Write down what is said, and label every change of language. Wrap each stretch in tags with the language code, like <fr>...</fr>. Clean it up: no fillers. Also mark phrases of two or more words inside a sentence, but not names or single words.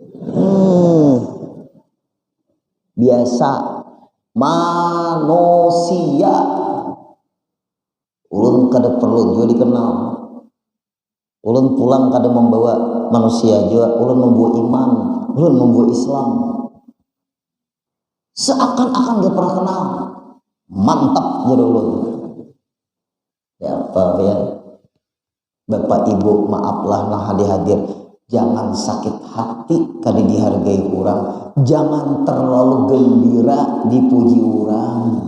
<bjn>Biasa manusia ulun kada perlu juga dikenal. Ulun pulang kada membawa manusia juga, ulun membawa iman, ulun membawa Islam.</bjn> <id>Seakan-akan gak pernah kenal.</id> <bjn>Mantap jadi ulun.</bjn> <id>Ya apa ya, Bapak Ibu maaflah nah hadir, jangan sakit hati kali dihargai orang, jangan terlalu gembira dipuji orang.</id>